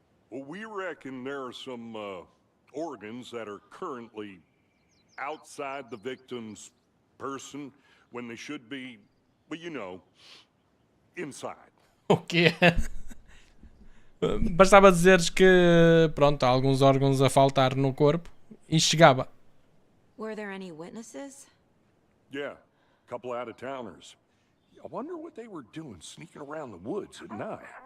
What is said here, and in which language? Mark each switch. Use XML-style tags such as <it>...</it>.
<en>Well, we reckon there are some organs that are currently outside the victim's person when they should be, well, inside.</en> <pt>O quê? Bastava dizeres que, pronto, há alguns órgãos a faltar no corpo e chegava.</pt> <en>Were there any witnesses? Yeah, a couple out-of-towners. I wonder what they were doing sneaking around the woods at night.</en>